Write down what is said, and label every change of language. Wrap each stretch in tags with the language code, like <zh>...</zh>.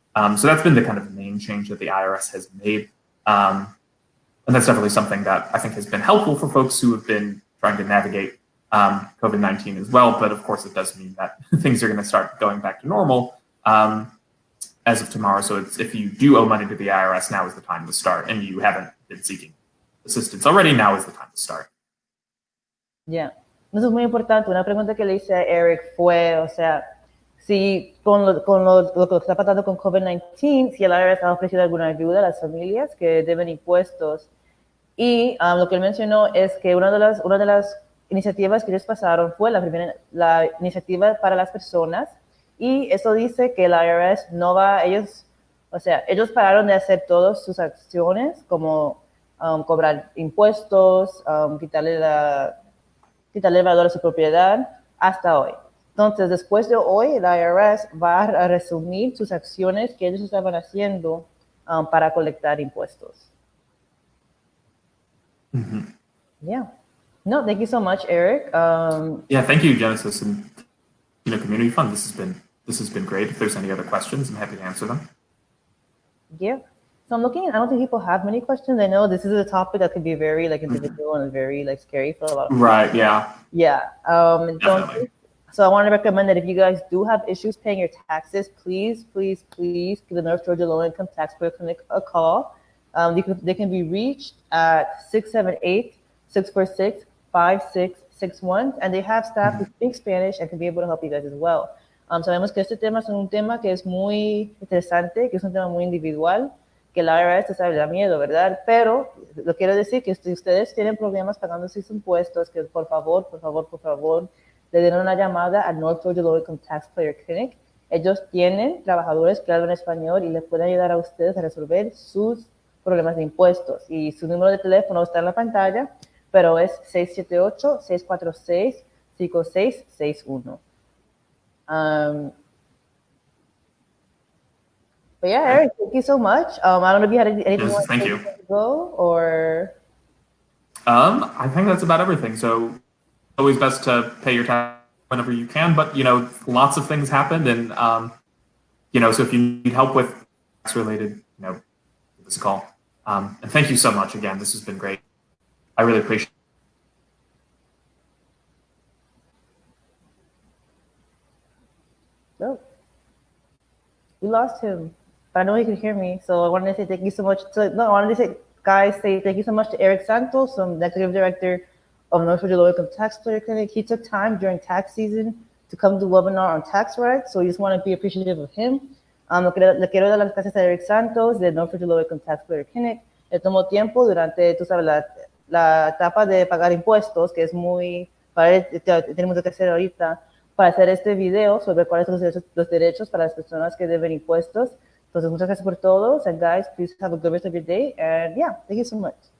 <en>So that's been the kind of main change that the IRS has made. And that's definitely something that I think has been helpful for folks who have been trying to navigate COVID-19 as well. But of course, it does mean that things are going to start going back to normal as of tomorrow. So if you do owe money to the IRS, now is the time to start. And you haven't been seeking assistance already, now is the time to start.</en> <es>Yeah. Eso es muy importante. Una pregunta que le hice a Eric fue, o sea, si con lo que está pasando con COVID-19, si el IRS ha ofrecido alguna ayuda a las familias que deben impuestos. Y lo que él mencionó es que una de las iniciativas que ellos pasaron fue la iniciativa para las personas, y eso dice que el IRS no va, ellos pararon de hacer todas sus acciones, como cobrar impuestos, quitarle el valor a su propiedad, hasta hoy. Entonces, después de hoy, el IRS va a resumir sus acciones que ellos estaban haciendo para colectar impuestos.</es> <en>Yeah. No, thank you so much, Eric. Yeah, thank you, Genesis and Latino Community Fund. This has been great. If there's any other questions, I'm happy to answer them. Yeah. So I'm looking, I don't think people have many questions. I know this is a topic that could be very individual and very scary for a lot of people. Right, yeah. Yeah. Definitely. So I want to recommend that if you guys do have issues paying your taxes, please give the North Georgia Low Income Taxpayer Clinic a call. They can be reached at 678-646-5661, and they have staff who speak Spanish and can be able to help you guys as well.</en> <es>Sabemos que este tema es un tema que es muy interesante, que es un tema muy individual, que la IRS sabe, da miedo, ¿verdad? Pero lo quiero decir que si ustedes tienen problemas pagando sus impuestos, que por favor, le den una llamada al North Georgia Low Income Taxpayer Clinic. Ellos tienen trabajadores que hablan español y les pueden ayudar a ustedes a resolver sus problemas de impuestos. Y su número de teléfono está en la pantalla, pero es 678-646-5661.</es> <en>But yeah, Eric, thank you so much. I don't know if you had anything Yes, thank you. To go, or I think that's about everything. So always best to pay your tax whenever you can, but lots of things happened, and so if you need help with tax related, give us a call. And thank you so much again. This has been great. I really appreciate it. Oh, we lost him, but I know he could hear me. So I wanted to say thank you so much. I wanted to say, guys, thank you so much to Eric Santos, the Executive Director of North Georgia Low Income Taxpayer Clinic. He took time during tax season to come to the webinar on tax rights, so we just want to be appreciative of him.</en> <es>Le quiero dar las gracias a Eric Santos de North Georgia Low Income Taxpayer Clinic. Él tomó tiempo durante, tú sabes, la etapa de pagar impuestos, que es tiene mucho que hacer ahorita, para hacer este video sobre cuáles son los derechos para las personas que deben impuestos. Entonces, muchas gracias por todos,</es> <en>and guys, please have a good rest of your day, and yeah, thank you so much.</en>